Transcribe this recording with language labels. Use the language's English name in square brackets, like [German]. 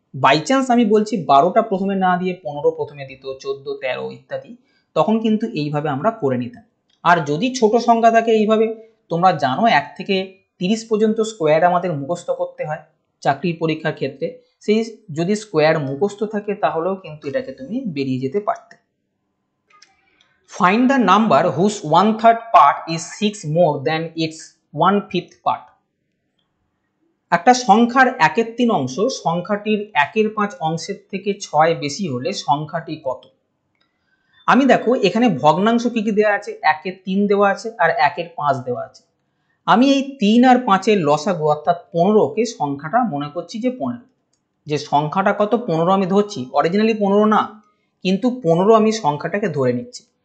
[Bangla] By chance আমি বলছি 12টা প্রথমে না দিয়ে 15 প্রথমে দিত, 14, 13 ইত্যাদি, তখন কিন্তু এইভাবে আমরা করে নিতাম। আর যদি ছোট সংখ্যা থাকে এইভাবে, তোমরা জানো 1 থেকে 30 পর্যন্ত স্কোয়ার আমাদের মুখস্থ করতে হয় চাকরির পরীক্ষার ক্ষেত্রে, সেই যদি স্কোয়ার মুখস্থ থাকে তাহলেও কিন্তু এটাকে তুমি বেরিয়ে যেতে পারতে। [English] Find the number whose 1/3 part is 6 more than its 1/5 part. [Bangla] একটা সংখ্যার 1/3 অংশ সংখ্যাটির 1/5 অংশের থেকে 6 বেশি হলে সংখ্যাটি কত? আমি দেখো এখানে ভগ্নাংশ কি কি দেওয়া আছে, 1/3 দেওয়া আছে আর 1/5 দেওয়া আছে। আমি এই 3 আর 5-এর লসাগু অর্থাৎ 15কে সংখ্যাটা মনে করছি যে 15, যে সংখ্যাটা কত 15 আমি ধরছি, অরিজিনালি 15 না, কিন্তু 15 আমি সংখ্যাটাকে ধরে নিচ্ছি।